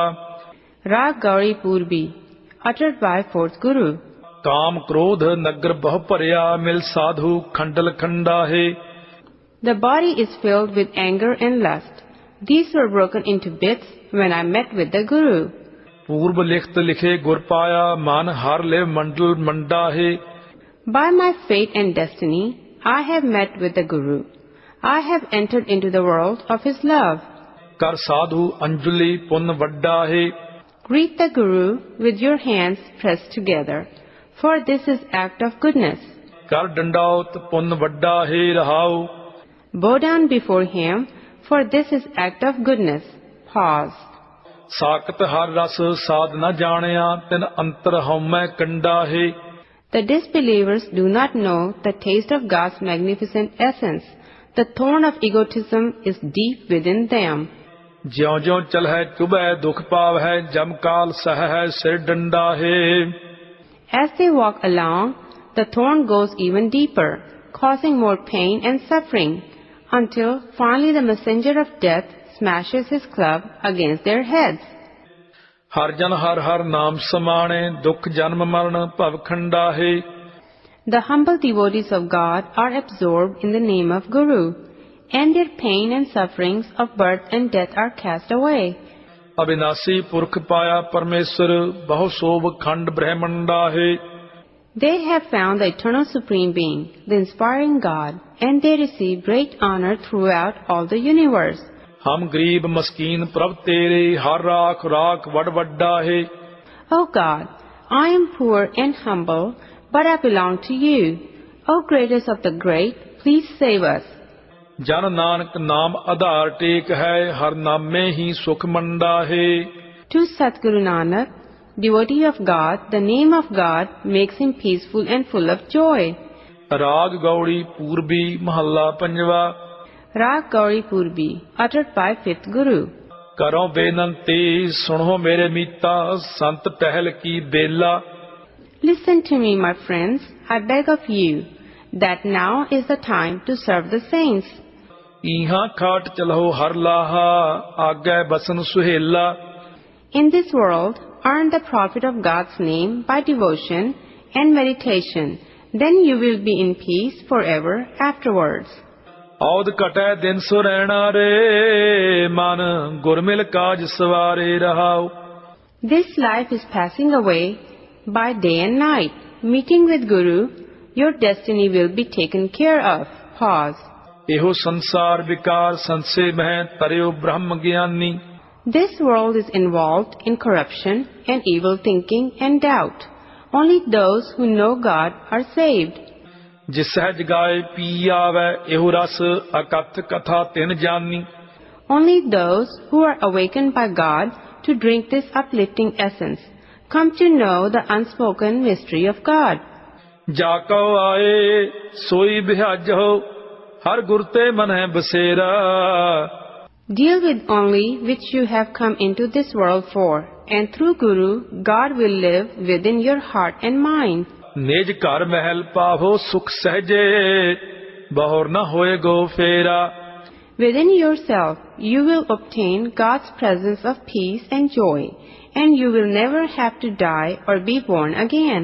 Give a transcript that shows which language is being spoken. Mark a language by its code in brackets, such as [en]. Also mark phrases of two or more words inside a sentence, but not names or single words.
[en] Rag Gauri Purbi, uttered by fourth Guru. [pa] ਕਾਮ ਕ੍ਰੋਧ ਨਗਰ ਬਹੁ ਭਰਿਆ ਮਿਲ ਸਾਧੂ ਖੰਡਲ ਖੰਡਾਹੇ। [en] The body is filled with anger and lust. These were broken into bits when I met with the Guru. [pa] ਪੂਰਬ ਲਿਖਤ ਲਿਖੇ ਗੁਰ ਪਾਇਆ ਮਨ ਹਰ ਲਿਵ ਮੰਡਲ ਮੰਡਾਹੇ। [en] By my fate and destiny, I have met with the Guru. I have entered into the world of his love. [pa] ਕਰ ਸਾਧੂ ਅੰਜਲੀ ਪੁੰਨ ਵੱਡਾ ਹੈ। [en] Greet the Guru with your hands pressed together, for this is act of goodness. [pa] ਕਰ ਡੰਡਾਉਤ ਪੁੰਨ ਵੱਡਾ ਹੈ ਰਹਾਉ। [en] Bow down before him, for this is act of goodness. Pause. [pa] ਸਾਕਤ ਹਰ ਰਸ ਸਾਧ ਨ ਜਾਣਿਆ ਤਿਨ ਅੰਤਰ ਹਉਮੈ ਕੰਡਾ ਹੈ। [en] The disbelievers do not know the taste of God's magnificent essence. The thorn of egotism is deep within them. [pa] ਜਿਉ ਜਿਉ ਚਲਹਿ ਚੁਭੈ ਦੁਖ ਪਾਵਹਿ ਜਮ ਕਾਲ ਸਹੈ ਸਿਰ ਡੰਡਾ ਹੈ। [en] As they walk along, the thorn goes even deeper, causing more pain and suffering, until finally the messenger of death smashes his club against their heads. [pa] ਹਰ ਜਨ ਹਰ ਹਰ ਨਾਮ ਸਮਾਣੇ ਦੁਖ ਜਨਮ ਮਰਨ ਭਵ ਖੰਡਾ ਹੈ। [en] The humble devotees of God are absorbed in the name of Guru, and their pain and sufferings of birth and death are cast away. [pa] ਅਬਿਨਾਸੀ ਪੁਰਖ ਪਾਇਆ ਪਰਮੇਸ਼ਰ ਬਹੁ ਸੋਭ ਖੰਡ ਬ੍ਰਹਮੰਡਾ ਹੈ। [en] They have found the eternal Supreme Being, the inspiring God, and they receive great honor throughout all the universe. [pa] ਹਮ ਗਰੀਬ ਮਸਕੀਨ ਪ੍ਰਭ ਤੇਰੇ ਹਰ ਰਾਖ ਰਾਖ ਵਡ ਵੱਡਾ ਹੈ। [en] O God, I am poor and humble, but I belong to you. O greatest of the great, please save us. [pa] ਜਨ ਨਾਨਕ ਨਾਮ ਆਧਾਰ ਟੇਕ ਹੈ ਹਰ ਨਾਮੇ ਹੀ ਸੁਖ ਮੰਡਾ ਹੈ। [en] To Satguru Nanak, devotee of God, the name of God makes him peaceful and full of joy. [pa] ਰਾਗ ਗੌੜੀ ਪੂਰਬੀ ਮਹੱਲਾ ਪੰਜਵਾ। [en] Rag Gauri Purbi, uttered by fifth Guru. [pa] ਕਰੋ ਬੇਨੰਤੀ ਸੁਣੋ ਮੇਰੇ ਮੀਤਾ ਸੰਤ ਟਹਿਲ ਕੀ ਬੇਲਾ। [en] Listen to me, my friends, I beg of you, that now is the time to serve the saints. [pa] ਇਹਾਂ ਖਾਟ ਚਲੋ ਹਰ ਲਾਹਾ ਆਗੈ ਬਸਨ ਸੁਹੇਲਾ। [en] In this world, earn the profit of God's name by devotion and meditation. Then you will be in peace forever afterwards. [pa] ਔਦ ਘਟੈ ਦਿਨ ਸੋ ਰਹਿਣਾ ਰੇ ਮਨ ਗੁਰਮਿਲ ਕਾਜ ਸਵਾਰੇ ਰਹਾਉ। [en] This life is passing away by day and night. Meeting with Guru, your destiny will be taken care of. Pause. [pa] ਇਹੋ ਸੰਸਾਰ ਵਿਕਾਰ ਸੰਸੇ ਮਹਿ ਤਰਿਓ ਬ੍ਰਹਮ ਗਿਆਨੀ। [en] This world is involved in corruption and evil thinking and doubt. Only those who know God are saved. [pa] ਜਿਸ ਸਹਿਜ ਗਾਏ ਪੀ ਆਵੈ ਇਹੋ ਰਸ ਅਕਥ ਕਥਾ ਤਿਨ ਜਾਨੀ। [en] Only those who are awakened by God to drink this uplifting essence come to know the unspoken mystery of God. [pa] ਜਾ ਕਉ ਆਏ ਸੋਈ ਬਿਹਾਜੋ ਹਰ ਗੁਰ ਤੇ ਮਨਹਿ ਬਸੇਰਾ। [en] Deal with only which you have come into this world for, and through Guru, God will live within your heart and mind. [pa] ਨਿਜ ਘਰ ਮਹਿਲ ਪਾਵੋ ਸੁਖ ਸਹਜੇ ਬਹੁਰ ਨ ਹੋਏ ਗੋ ਫੇਰਾ। [en] Within yourself, you will obtain God's presence of peace and joy, and you will never have to die or be born again.